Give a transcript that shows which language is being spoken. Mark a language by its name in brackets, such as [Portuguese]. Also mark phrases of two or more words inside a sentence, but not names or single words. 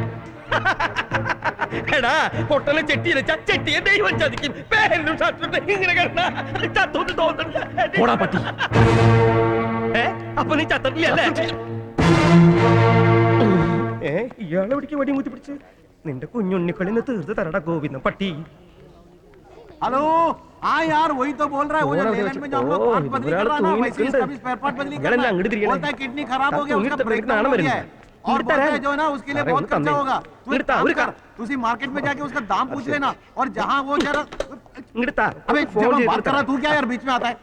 [Malayalam] എടാ പൊട്ടനെ ചെട്ടിയെ ചെട്ടിയെ ദൈവം ചതിക്കും. പേരിലും ഷർട്ടിട്ട് ഇങ്ങനെ ചത്തോട്ട് തോന്നണ്ട. പറ്റി അപ്പൊ നീ ചത്തിട്ടില്ലേ? ഇയാളെ പിടിക്ക് വടി മുത്തി പിടിച്ച് നിന്റെ കുഞ്ഞുണ്ണിക്കളിന്ന് തീർത്ത് തരടാ ഗോവിന്ദൻ പട്ടി. [Hindi] हेलो हाँ यार वही तो बोल रहा है वो जो लेलैंड में जो हम लोग पार्ट बदली कर रहा है ना वैसे इसका भी [English] spare part [Hindi] बदली करना है। बोलता है किडनी खराब हो गया उसका ब्रेकडाउन हो गया है और बोलता है जो है ना उसके लिए बहुत खर्चा होगा। तू उसी मार्केट में जाके उसका दाम पूछ लेना और जहाँ वो जरा अबे जब हम बात कर रहा तू क्या यार बीच में आता है?